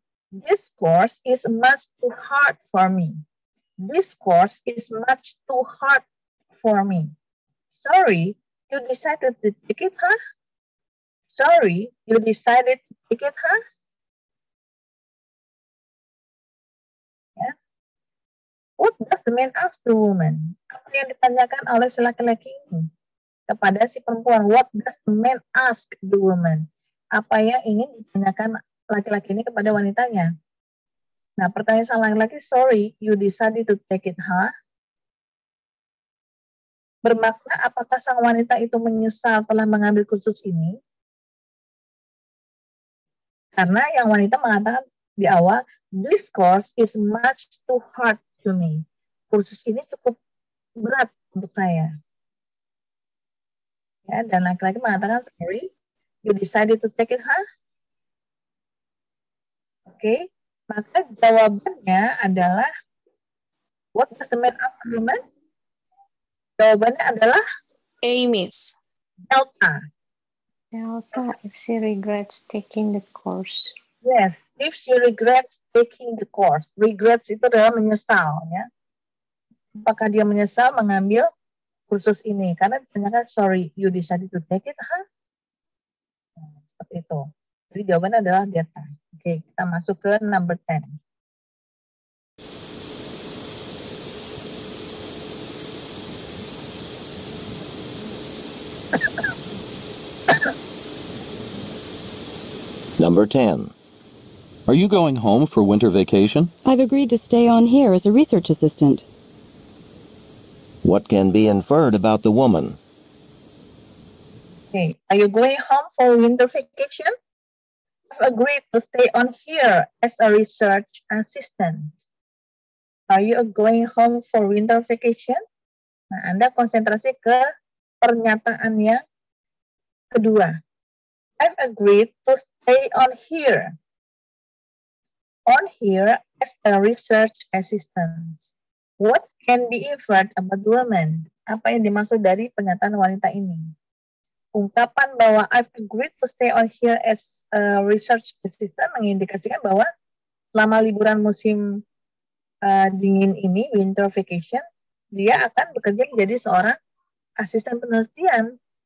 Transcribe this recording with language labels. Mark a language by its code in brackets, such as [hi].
[en] This course is much too hard for me. This course is much too hard for me. Sorry, you decided to take it, huh? Sorry, you decided to take it, huh? Ya. What does the man ask the woman? [id] Apa yang ditanyakan oleh si laki-laki ini kepada si perempuan? [en] What does the man ask the woman? [id] Apa yang ingin ditanyakan laki-laki ini kepada wanitanya? Nah, pertanyaan sang laki-laki, [en] sorry, you decided to take it, huh? [id] Bermakna apakah sang wanita itu menyesal telah mengambil kursus ini? Karena yang wanita mengatakan di awal, [en] this course is much too hard to me. [id] Kursus ini cukup berat untuk saya. Ya, dan laki-laki mengatakan, [en] sorry, you decided to take it, huh? [id] Oke, maka jawabannya adalah, [en] what does the man ask the woman? [id] Jawabannya adalah [en] A, Miss. Delta. Delta, if she regrets taking the course. Yes, if she regrets taking the course. [id] Regrets itu adalah menyesal, ya. Apakah dia menyesal mengambil kursus ini? Karena ditanyakan, [en] sorry, you decided to take it, huh? [id] Nah, seperti itu. Jadi jawabannya adalah Delta. Oke, kita masuk ke [en] number 10. Number 10. Are you going home for winter vacation? I've agreed to stay on here as a research assistant. What can be inferred about the woman? Okay, are you going home for winter vacation? I've agreed to stay on here as a research assistant. Are you going home for winter vacation? [id] Nah, Anda konsentrasi ke pernyataan yang kedua. [en] I've agreed to stay on here. On here as a research assistant. What can be inferred about the woman? [id] Apa yang dimaksud dari pernyataan wanita ini? Ungkapan bahwa [en] I've agreed to stay on here as a research assistant [id] mengindikasikan bahwa selama liburan musim dingin ini, [en] winter vacation, [id] dia akan bekerja menjadi seorang asisten penelitian.